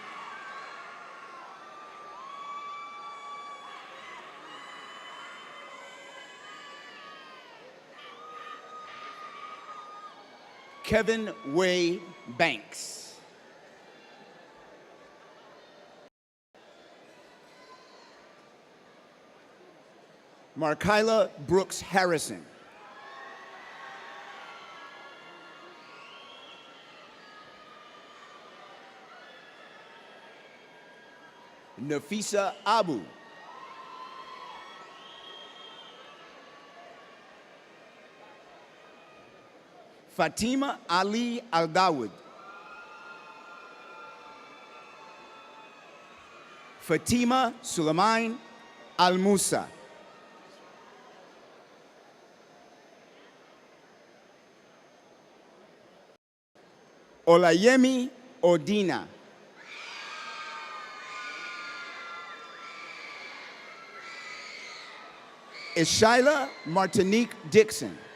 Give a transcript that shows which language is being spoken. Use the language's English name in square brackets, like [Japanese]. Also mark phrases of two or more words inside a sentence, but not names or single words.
[English] Kevin Way Banks. Markyla Brooks Harrison. Nafisa Abu. Fatima Ali Al-Dawood. Fatima Sulaiman Al-Musa. Olayemi Odina. SHEILA Martinique Dixon.